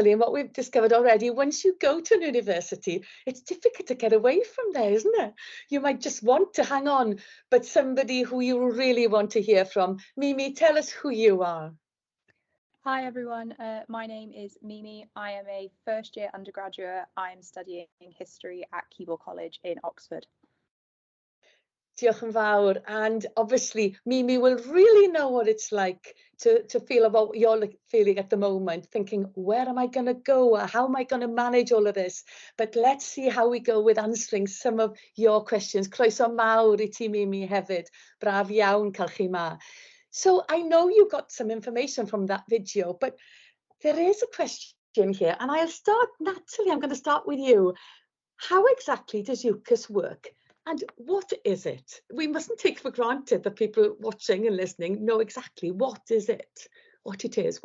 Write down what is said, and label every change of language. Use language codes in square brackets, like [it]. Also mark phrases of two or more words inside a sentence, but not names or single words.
[en] And what we've discovered already, once you go to an university, it's difficult to get away from there, isn't it? You might just want to hang on, but somebody who you really want to hear from. Mimi, tell us who you are. Hi everyone, my name is Mimi. I am a first year undergraduate. I'm studying history at Keble College in Oxford. [cy] Diolch yn fawr. [en] And obviously, Mimi will really know what it's like to feel about what you're feeling at the moment, thinking, where am I going to go? How am I going to manage all of this? But let's see how we go with answering some of your questions. [cy] Croeso mawr I ti, Mimi, hefyd. Braf iawn cael chi ma. [en] So I know you got some information from that video, but there is a question here, and I'll start, Natalie, I'm going to start with you. How exactly does UCAS work? And what is it? We mustn't take for granted that people watching and listening know exactly what is it, what it is.